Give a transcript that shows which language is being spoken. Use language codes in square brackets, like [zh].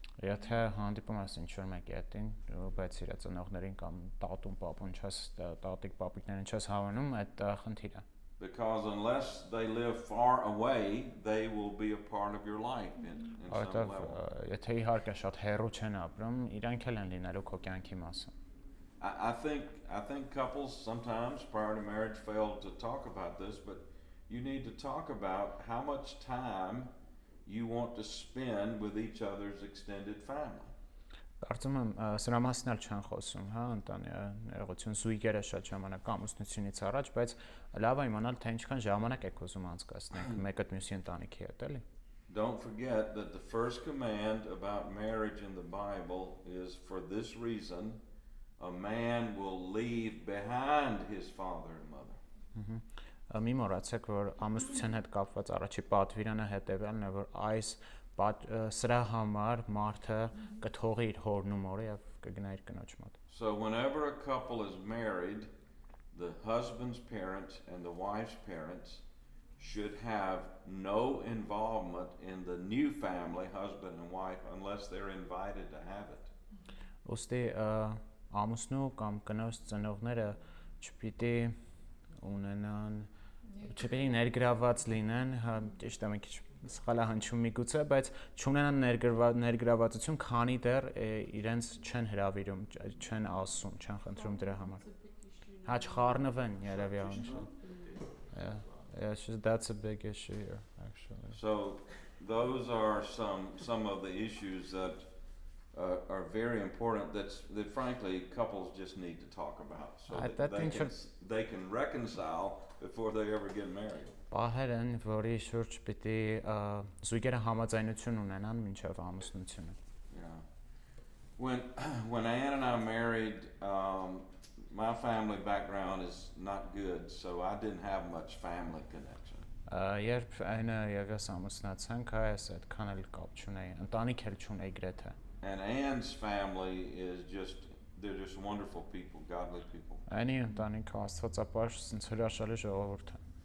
[hy] Եթե հանդիպում ես ինչ-որ մեկի հետին, բայց իր ծնողներին կամ տատուն պապուն չես, տատիկ պապիկներին չես հավանում, այդ խնդիր է։ [en] Because unless they live far away, they will be a part of your life in some level. [hy] Եթե իհարկե շատ հեռու չեն ապրում, իրանք էլ են լինելու քո կյանքի մասը։ [en] I think couples sometimes prior to marriage fail to talk about this, but you need to talk about how much time you want to spend with each other's extended family. [hy] Կարծում եմ սրա մասին էլ չեն խոսում, հա, ընտանեկան զույգերը շատ ժամանակ ամուսնությունից առաջ, բայց լավ է իմանալ թե ինչքան ժամանակ եք ուզում անցկացնել մեկը մյուսի ընտանիքի հետ, էլի։ [en] Don't forget that the first command about marriage in the Bible is for this reason, a man will leave behind his father and mother. [hy] Մի մոռացեք, որ ամուսնության հետ կապված առաջի պատվիրանը հետևյալն է, որ այս սրա համար մարդը կթողի իր հորն ու մորը եւ կգնա իր կնոջ մոտ։ [en] So whenever a couple is married, the husband's parents and the wife's parents should have no involvement in the new family, husband and wife, unless they're invited to have it. [hy] Ոստի ամուսնու կամ կնոջ ծնողները չպիտի ունենան, չպիտի ներգրաված լինեն, ճիշտ է մի քիչ սխալ է հնչում միգուցե, բայց չունենան ներգրավվածություն, քանի դեռ իրենց չեն հրավիրում, չեն ասում, չեն խնդրում դրա համար։ Հա չխառնվեն երևի անշուտ։ [en] Yeah, that's a big issue here actually. So those are some of the issues that are very important that frankly couples just need to talk about so that they can reconcile before they ever get married. [hy] Պահեր են, որի շուրջ պիտի զույգերը համաձայնություն ունենան մինչև ամուսնությունը։ Yeah. [en] When Ann and I married, my family background is not good, so I didn't have much family connection. [hy] Երբ այնը եւ ես ամուսնացանք, այս այդքան էլ կապ չունեի, ընտանիք էլ չունեի գրեթե։ [en] And Ann's family they're just wonderful people, godly people. [hy] Այնի ընտանիքը Աստվածապաշտ ցած հրաշալի ժողովուրդ է։